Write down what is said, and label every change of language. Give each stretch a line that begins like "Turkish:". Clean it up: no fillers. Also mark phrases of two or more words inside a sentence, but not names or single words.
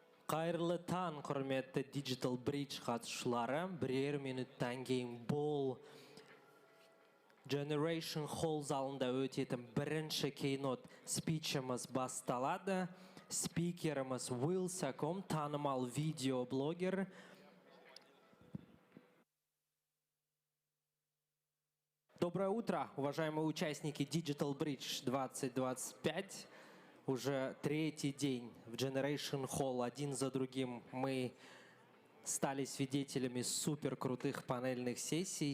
Kazakh: Қайырлы таң, құрметті Digital Bridge қатысушылары. Бірер минуттан кейін бұл Generation Hall залында өтетін бірінші keynote спичіміз басталады. Спикеріміз Wilsacom, танымал видеоблогер.
Russian: Доброе утро, уважаемые участники Digital Bridge 2025. Уже третий день в Generation Hall, один за другим мы стали свидетелями супер крутых панельных сессий.